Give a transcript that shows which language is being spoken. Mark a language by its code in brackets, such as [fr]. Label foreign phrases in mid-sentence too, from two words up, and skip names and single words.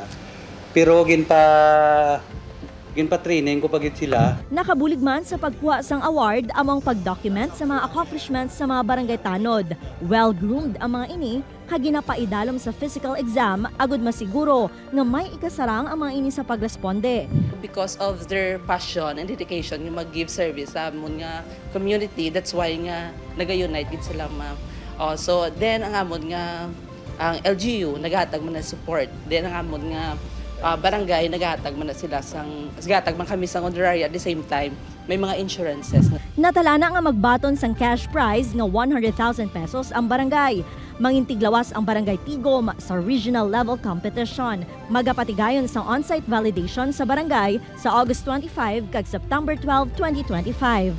[hil] Pero ginpa-training ko pagit sila. Nakabulig man sa pagkuha sang award among pag-document sa mga accomplishments sa mga barangay tanod. Well-groomed ang mga ini, kaginapaidalom sa physical exam, agud masiguro nga may ikasarang ang mga ini sa pagresponde. [en] Because of their passion and dedication yung mag-give service [hil] sa amon nga [en] community, that's why [hil] nga naga-unite gid sila ma'am. So then ang amon nga ang LGU naghatag man na support. Then ang amon nga barangay naghatag man na sila naghatag man kami sang honorary [en] at the same time [hil] may mga insurances. Natala na nga magbaton sang cash prize nga 100,000 pesos ang barangay. Mangintiglawas ang Barangay Tigom sa regional level competition. Magapatigayon sa [en] on-site validation [hil] sa barangay sa August 25 kag September 12, 2025.